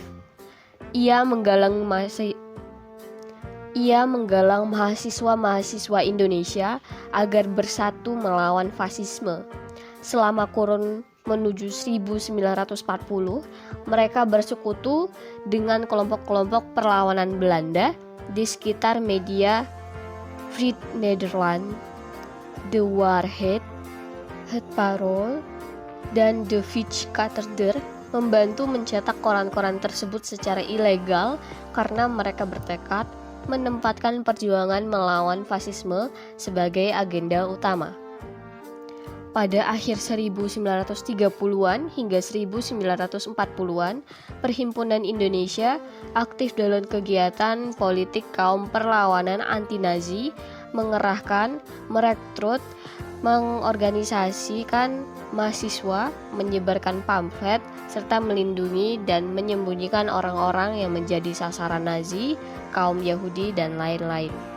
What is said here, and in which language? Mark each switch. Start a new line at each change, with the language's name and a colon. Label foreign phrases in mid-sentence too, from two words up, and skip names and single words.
Indonesian: Ia menggalang mahasiswa-mahasiswa Indonesia agar bersatu melawan fasisme. Selama kurun menuju 1940, mereka bersekutu dengan kelompok-kelompok perlawanan Belanda di sekitar media Vrije Nederland, De Waarheid, Het Parool, dan De Fietskatheder, membantu mencetak koran-koran tersebut secara ilegal karena mereka bertekad menempatkan perjuangan melawan fasisme sebagai agenda utama. Pada akhir 1930-an hingga 1940-an, Perhimpunan Indonesia aktif dalam kegiatan politik kaum perlawanan anti-Nazi, mengerahkan, merekrut, mengorganisasikan mahasiswa, menyebarkan pamflet, serta melindungi dan menyembunyikan orang-orang yang menjadi sasaran Nazi, kaum Yahudi, dan lain-lain.